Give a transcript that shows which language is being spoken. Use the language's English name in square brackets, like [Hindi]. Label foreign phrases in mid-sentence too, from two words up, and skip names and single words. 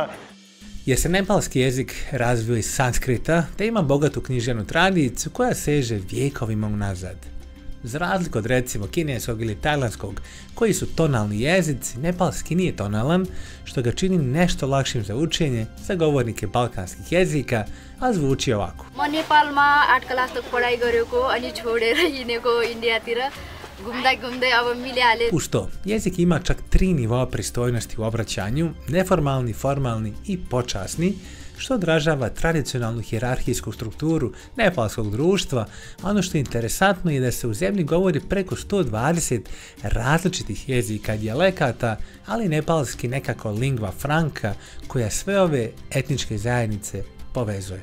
[Bosnian] Jer se nepalski jezik razvio iz sanskrita, te ima bogatu književnu tradiciju koja seže vjekovima unazad. Za razliku od recimo kineskog ili tajlandskog, koji su tonalni jezici, nepalski nije tonalan, što ga čini nešto lakšim za učenje za govornike balkanskih jezika, a zvuči ovako. [Nepali] म नेपालमा 8 क्लास तक पढाइ गरेको अनि छोडेर हिँडेको इन्डियातिर [Bosnian] Uz to, jezik ima čak 3 nivoa pristojnosti u obraćanju, neformalni, formalni i počasni, što odražava tradicionalnu hijerarhijsku strukturu nepalskog društva. Ono što je interesantno je da se u zemlji govori preko 120 različitih jezika i dijalekata, ali nepalski nekako [Latin] lingva franca [Bosnian] koja sve ove etničke zajednice povezuje.